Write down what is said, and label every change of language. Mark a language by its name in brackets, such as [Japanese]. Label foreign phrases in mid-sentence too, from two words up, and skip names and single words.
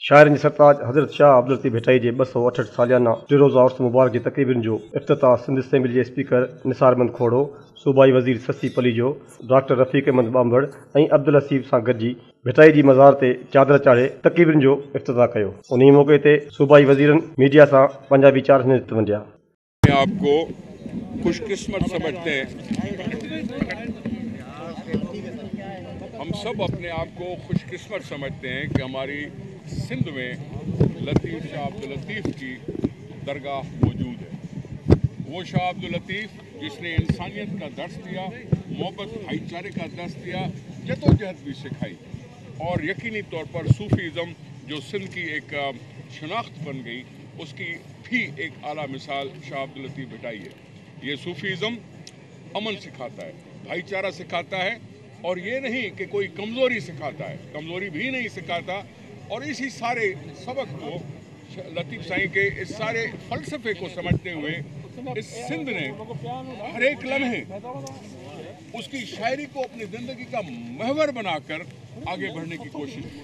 [Sindhi] شاعرनि सरताज हज़रत शाह अब्दुल लतीफ़ भिटाई जे 268 सालियाना टे रोज़ा उर्स मुबारक जी तक़रीबुनि जो इफ़्तिताह सिंध असेंबली जे स्पीकर निसार अहमद खोड़ो, सूबाई वज़ीर ससी पलीजो, डॉक्टर रफ़ीक़ अहमद बांबड़ ऐं अब्दुल हसीब सां गॾिजी भिटाई जी मज़ार ते चादर चाढ़े तक़रीबुनि जो इफ़्तिताह कयो। उन्ही मौक़े ते सूबाई वज़ीरनि मीडिया सां पंहिंजा वीचार वंडिया। [Urdu] آپ کو خوش قسمت سمجھتے ہیں، ہم سب اپنے آپ کو خوش قسمت سمجھتے ہیں کہ ہماری سندھ میں لطیف شاہ عبداللطیف کی درگاہ موجود ہے. وہ شاہ عبداللطیف جس نے انسانیت کا درس دیا، محبت بھائی چارے کا درس دیا، جدوجہد بھی سکھائی اور یقینی طور پر صوفیزم جو سندھ کی ایک شناخت بن گئی، اس کی بھی ایک اعلیٰ مثال شاہ عبداللطیف بھٹائی ہے. یہ صوفیزم امن سکھاتا ہے، بھائی چارہ سکھاتا ہے اور یہ نہیں کہ کوئی کمزوری سکھاتا ہے، کمزوری بھی نہیں سکھاتا. اور اسی سارے سبق کو لطیف سائیں کے اس سارے فلسفے کو سمجھتے ہوئے اس سندھ نے ہر ایک لمحے اس کی شاعری کو اپنی زندگی کا محور بنا کر آگے بڑھنے کی کوشش کی.